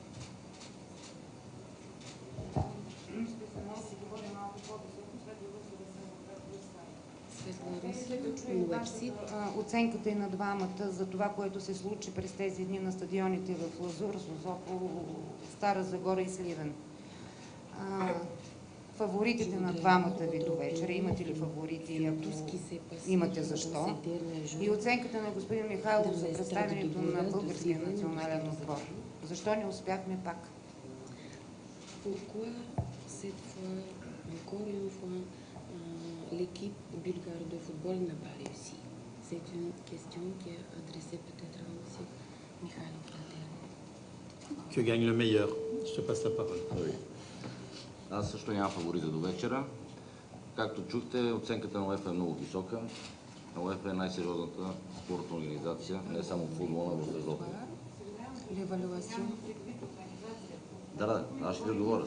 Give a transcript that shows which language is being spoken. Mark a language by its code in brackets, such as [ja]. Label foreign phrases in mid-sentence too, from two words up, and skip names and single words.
[bg] Оценката и на двамата за това, което се случи през тези дни на стадионите в Лазур, Созопол, Стара Загора и Сливен. Фаворитите на двамата ви до вечера, имате ли фаворити? Ако имате, защо? И оценката на господин Михайлов за представянето на българския национален отбор. Защо не успяхме пак? [fr] Pourquoi cette fois, encore une fois, l'équipe bulgare de football n'a pas réussi? C'est une question qui est adressée peut-être à M. Mikhailov. Que gagne le meilleur? Je te passe la parole. Oui. [bg] Аз също нямам фаворита до вечера. Както чухте, оценката на УЕФА е много висока. УЕФА е най-сериозната спортна организация, не само в футбола, но в Европа. Да, аз ще ви отговоря.